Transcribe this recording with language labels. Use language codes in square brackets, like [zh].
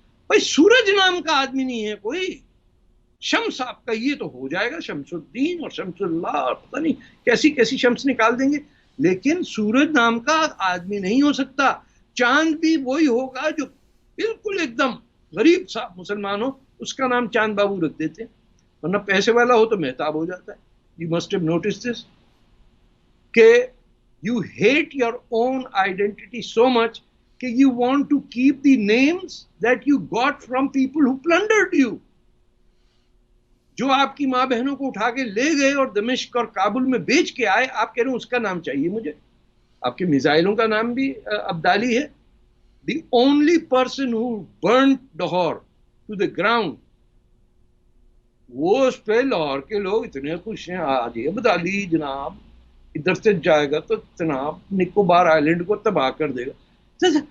[ur] بھائی سورج نام کا آدمی نہیں ہے کوئی. شمس آپ کا یہ تو ہو جائے گا، شمس الدین اور شمس اللہ اور پتہ نہیں کیسی کیسی شمس نکال دیں گے، لیکن سورج نام کا آدمی نہیں ہو سکتا. چاند بھی وہی ہوگا جو بالکل ایک دم غریب سا مسلمان ہو، اس کا نام چاند بابو رکھ دیتے ہیں. ورنہ پیسے والا ہو تو مہتاب ہو جاتا ہے. [en] You must have notice this کہ you hate your own identity so much کہ you want to keep the names that you got from people who plundered you. [ur] جو آپ کی ماں بہنوں کو اٹھا کے لے گئے اور دمشق اور کابل میں بیچ کے آئے، آپ کہہ رہے ہیں اس کا نام چاہیے مجھے. آپ کے میزائلوں کا نام بھی عبدالی ہے. [en] The only person who burnt Lahore to the ground، [ur] وہ اس پہ لاہور کے لوگ اتنے خوش ہیں، آج یہ عبدالی جناب ادھر سے جائے گا تو جناب نکوبار آئلینڈ کو تباہ کر دے گا.